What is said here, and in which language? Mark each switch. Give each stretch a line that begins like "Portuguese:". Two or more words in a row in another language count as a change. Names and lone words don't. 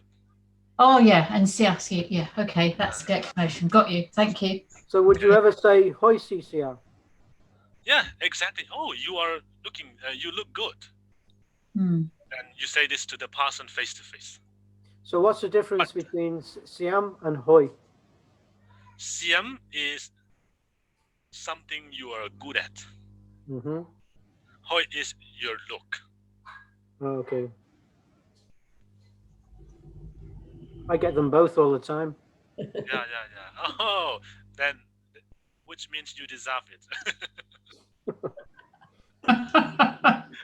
English: Oh yeah, and siasi. Yeah, okay, that's the explanation. Got you. Thank you. So would you ever say hoi CCR? Yeah, exactly. Oh, you are looking. You look good. Hmm. And you say this to the person face to face. So what's the difference between Siam and hoi? Siam is something you are good at. Mm-hmm. Hoi is your look. Okay. I get them both all the time. Yeah. Oh, then, which means you deserve it.